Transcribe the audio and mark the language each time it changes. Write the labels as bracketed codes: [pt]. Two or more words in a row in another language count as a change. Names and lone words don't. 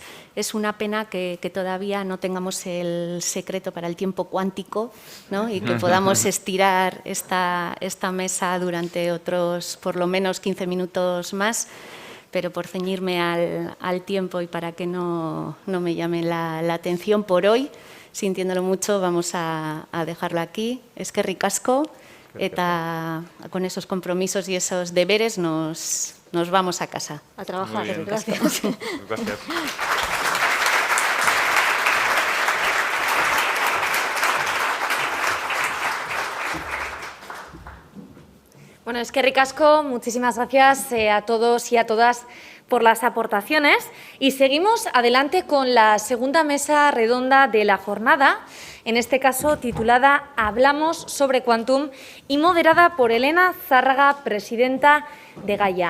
[es] Es una pena que todavía no tengamos el secreto para el tiempo cuántico, ¿no?, y que podamos estirar esta mesa durante otros por lo menos 15 minutos más, pero por ceñirme al tiempo y para que no me llame la atención por hoy, sintiéndolo mucho, vamos a dejarlo aquí. [eu] Eskerrik asko, eta [es] con esos compromisos y esos deberes nos vamos a casa. A trabajar. Gracias. Gracias. [eu] Bueno, eskerrik asko, [es] muchísimas gracias a todos y a todas por las aportaciones. Y seguimos adelante con la segunda mesa redonda de la jornada, en este caso titulada Hablamos sobre Quantum, y moderada por Elena Zárraga, presidenta de Gaia.